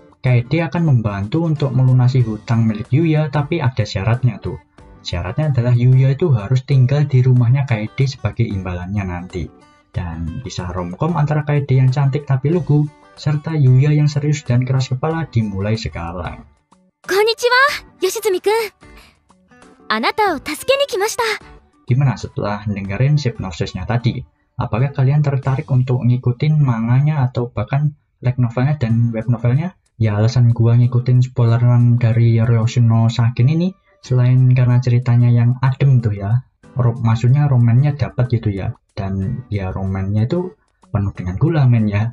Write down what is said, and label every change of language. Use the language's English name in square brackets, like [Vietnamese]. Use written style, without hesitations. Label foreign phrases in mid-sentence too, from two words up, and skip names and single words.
[Indonesian] Kaede akan membantu untuk melunasi hutang milik Yuya, tapi ada syaratnya tuh. Syaratnya adalah Yuya itu harus tinggal di rumahnya Kaede sebagai imbalannya nanti. Dan kisah romcom antara Kaede yang cantik tapi lugu, serta Yuya yang serius dan keras kepala dimulai sekarang. [Japanese] こんにちは、Yoshizumi-kun。あなたを助けに来ました. [Indonesian] Gimana setelah dengerin sinopsisnya tadi? Apakah kalian tertarik untuk ngikutin manganya atau bahkan [English] light novelnya [Indonesian] dan [English] web novelnya? [Indonesian] Ya alasan gua ngikutin spoileran dari Ryoshin no Sakin ini selain karena ceritanya yang adem tuh ya, maksudnya romannya dapat gitu ya, dan ya romannya itu penuh dengan gula men ya.